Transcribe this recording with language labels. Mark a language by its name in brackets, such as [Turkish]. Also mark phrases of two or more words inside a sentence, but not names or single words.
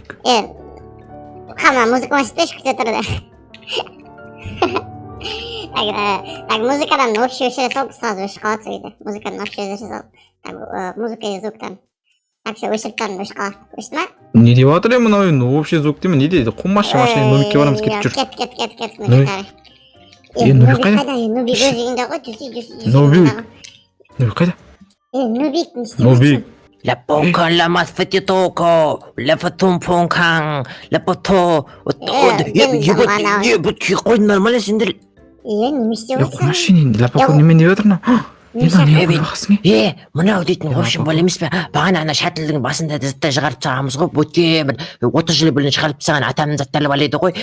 [Kazakh] қама музыканы істеші күте тұрды так музыкадан общий өшіре салып сразу өшіп қалады сөйді музыкадан общий өшіре салып музыка и звуктан [Russian] так все [Kazakh] өшіріп тастадым өшіп қалады өшті ма не деп жатыр мынау [Russian] общий звук [Kazakh] деймін не дейді қумашы Маша Нубикке барамыз кетіп жүр кет Нури қайда Нубик өз үйінде ғой жүрсей Нури қайда Нубик не істеп Нубик La poca la más fetitoco, la fatum ponkan, la poto. Қой нормально сендер. неме істеп отырсың қумашы лапако немен деп жатыр Мынау дейтін общем бол емес пе? Бағана ана шәтілдің басында заттар шығарып тастағанбыз ғой. Өткен бір 30 жыл бұрын шығарып тастаған атамның заттары бар еді ғой.